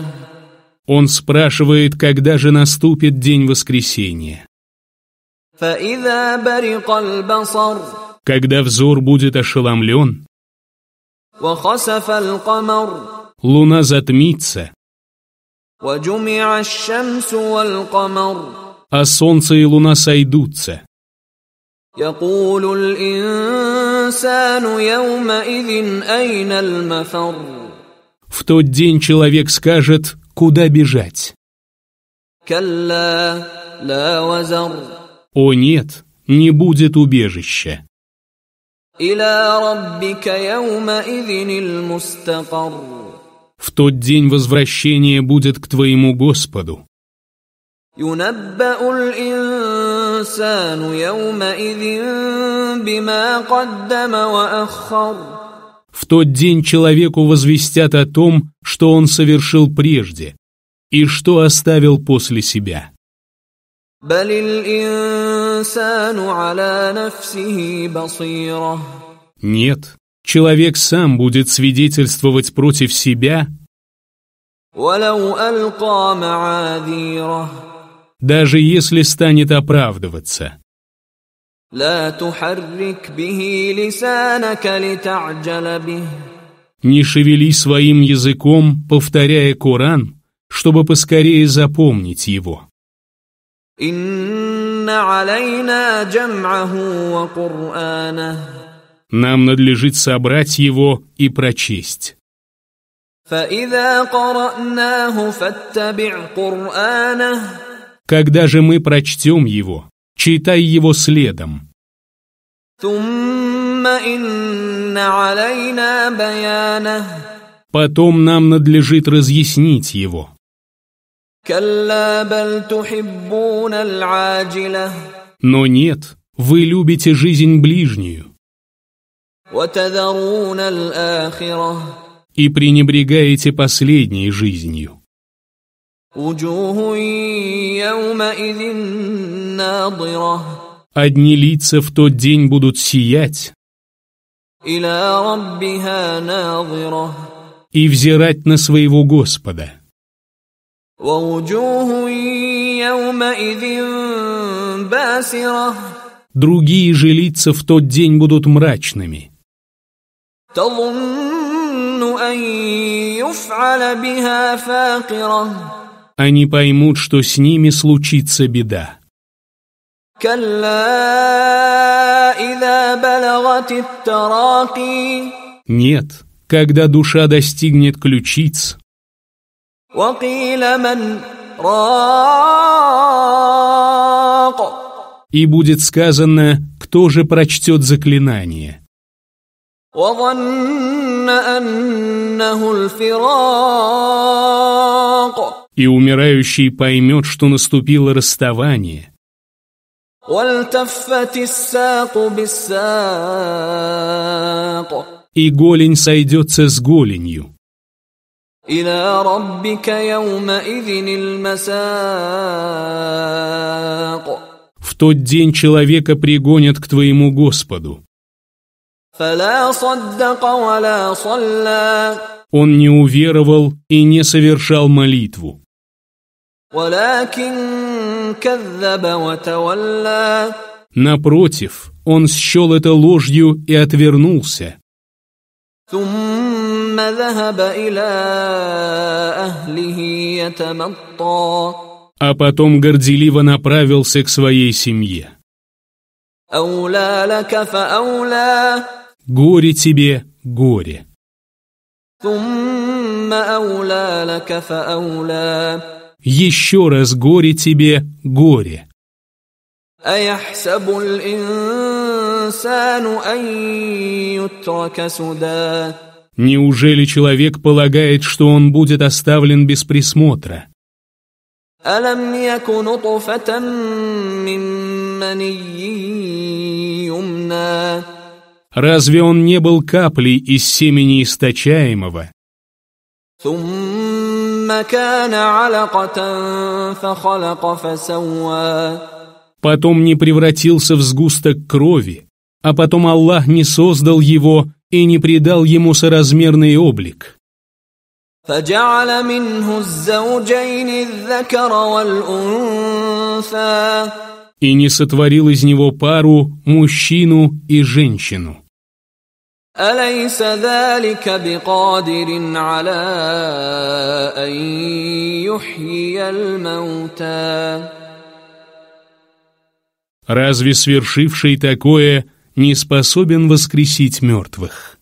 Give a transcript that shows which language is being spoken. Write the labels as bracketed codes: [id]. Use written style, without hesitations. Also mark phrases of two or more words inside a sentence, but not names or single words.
[ru] Он спрашивает, когда же наступит день воскресения. [ar] فإذا برق البصر. [ru] Когда взор будет ошеломлен, [ar] وخسف القمر. [ru] луна затмится, [ar] وجمع الشمس والقمر. [ru] а солнце и луна сойдутся. [ar] يقول الإنسان يومئذ أين المفر. [ru] В тот день человек скажет, куда бежать. [ar] كلا لا وزر. [ru] О нет, не будет убежища. [ar] إلى ربك يومئذ المستقر. [ru] В тот день возвращение будет к твоему Господу. [ar] ينبأ الإنسان يومئذ بما قدم وأخر. [ru] В тот день человеку возвестят о том, что он совершил прежде и что оставил после себя. [ar] بل الإنسان على نفسه بصيرة. [ru] Нет, человек сам будет свидетельствовать против себя, [ar] ولو ألقى معاذيره. [ru] даже если станет оправдываться. [ar] لا تحرك به لسانك لتعجل به. [ru] Не шевели своим языком, повторяя Коран, чтобы поскорее запомнить его. [ar] إن علينا جمعه وقرآنه. [ru] Нам надлежит собрать его и прочесть. [ar] فإذا قرأناه فاتبع قرآنه. [ru] Когда же мы прочтем его, читай его следом. [ar] ثم إن علينا بيانه. [ru] Потом нам надлежит разъяснить его. [ar] كلا بل تحبون العاجلة. [ru] Но нет, вы любите жизнь ближнюю [ar] وتذرون الآخرة. [ru] и пренебрегаете последней жизнью. [ar] وجوه يومئذ ناضرة. [ru] Одни лица в тот день будут сиять [ar] إلى ربها ناظرة. [ru] и взирать на своего Господа. [ar] ووجوه يومئذ باسرة. [ru] Другие же лица в тот день будут мрачными. [ar] تظن أن يفعل بها فاقرة. [ru] Они поймут, что с ними случится беда. [ar] كلا إذا بلغت التراقي. [ru] Нет, когда душа достигнет ключиц, [ar] وقيل من راق. [ru] и будет сказано, кто же прочтет заклинание. [ar] وظن أنه الفراق. [ru] И умирающий поймет, что наступило расставание, [ar] والتفت الساق بالساق. [ru] и голень сойдется с голенью. [ar] إلى ربك يومئذ المساق. [ru] В тот день человека пригонят к твоему Господу. [ar] فلا صدق ولا صلى. [ru] Он не уверовал и не совершал молитву. [ar] ولكن كذب وتولى. [ru] Напротив, он счел это ложью и отвернулся. [ar] ثم ذهب إلى أهله يتمطى. [ru] А потом горделиво направился к своей семье. [ar] أولى لك فأولى. [ru] Горе тебе, горе. [ar] ثم أولى لك فأولى. [ru] Еще раз горе тебе, горе. [ar] أيحسب الإنسان أن يترك سدى. [ru] Неужели человек полагает, что он будет оставлен без присмотра? [ar] ألم يك نطفة من مني يمنى. [ru] Разве он не был каплей из семени источаемого? [ar] ثم كان علقة فخلق فسوى. [ru] Потом не превратился в сгусток крови, а потом Аллах не создал его и не придал ему соразмерный облик. [ar] فجعل منه الزوجين الذكر والأنثى. [ru] И не сотворил из него пару, мужчину и женщину. [ar] أليس ذلك بقادر على أن يحيي الموتى. [ru] Разве свершивший такое не способен воскресить мертвых?